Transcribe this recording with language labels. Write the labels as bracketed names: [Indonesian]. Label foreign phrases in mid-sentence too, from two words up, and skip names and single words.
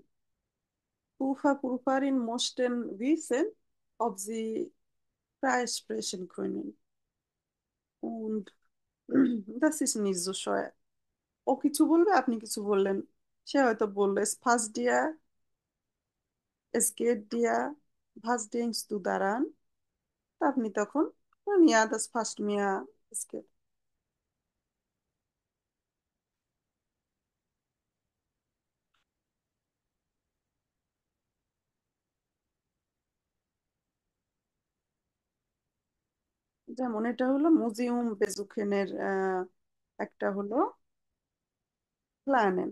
[German] Prüfer, Prüferinnen mussten wissen, ob sie frei sprechen können. Und das ist nicht so schwer. [Bangla] ও কিছু বলবে আপনি কিছু বললেন সে হয়তো বললো [German] es passt dir es geht dir was denkst du daran [Bangla] তা আপনি তখন [German] ja das passt mir স্কেল। [Bangla] যেমন এটা হলো [German] Museum besuchen [Bangla] একটা হলো প্ল্যানেন।